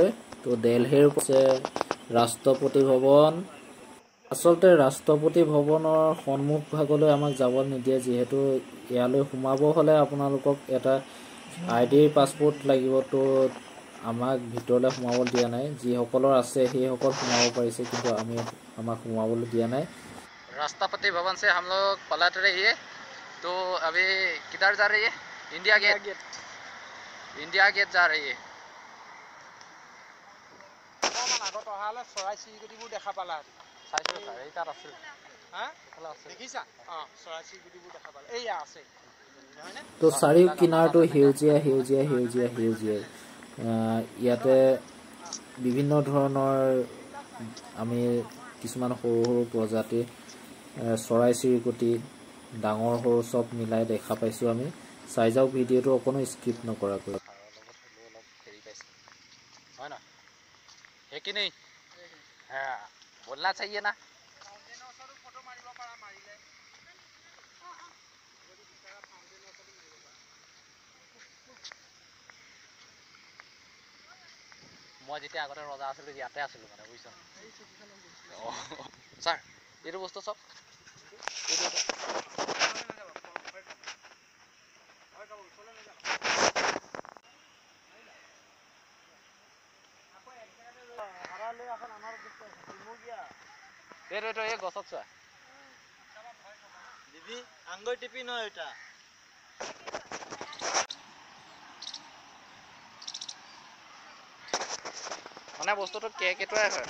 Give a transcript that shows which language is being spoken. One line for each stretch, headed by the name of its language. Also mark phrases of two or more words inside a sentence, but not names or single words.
Assamese: তো দিল্লীৰ ৰাষ্ট্ৰপতি ভৱন, আচলতে ৰাষ্ট্ৰপতি ভৱনৰ সন্মুখ ভাগলৈ আমাক যাব নিদিয়ে, যিহেতু ইয়ালৈ সোমাব হ'লে আপোনালোকক এটা ID পাছপোৰ্ট লাগিব। তো আমাক ভিতৰলৈ সোমাব দিয়া নাই, যিসকলৰ আছে সেইসকল সোমাব পাৰিছে, কিন্তু আমাক সোমাবলৈ দিয়া নাই।
Hindi: राष्ट्रपति भवन से हम लोग पलट रही है। तो अभी किधर जा रही है? इंडिया गेट जा रही है।
Assamese: তো চাৰিও কিনাৰটো সেউজীয়া ইয়াতে বিভিন্ন ধৰণৰ আমি কিছুমান সৰু সৰু প্ৰজাতি চৰাই চিৰিকটি ডাঙৰ সৰু সব মিলাই দেখা পাইছো। আমি চাই যাওক ভিডিঅ'টো অকণো স্কিপ নকৰাকৈ। হয় না
Hindi: है कि नहीं? हाँ बोलना चाहिए ना।
Assamese: মই যেতিয়া আগতে ৰজা আছিলো ইয়াতে আছিলো মানে বুজিছ। ছাৰ এইটো বস্তু চব এই গছত চোৱা দিদি আঙ্গুল টিপি নয় এটা মানে বস্তুটো কেকেটোৱাই হয়।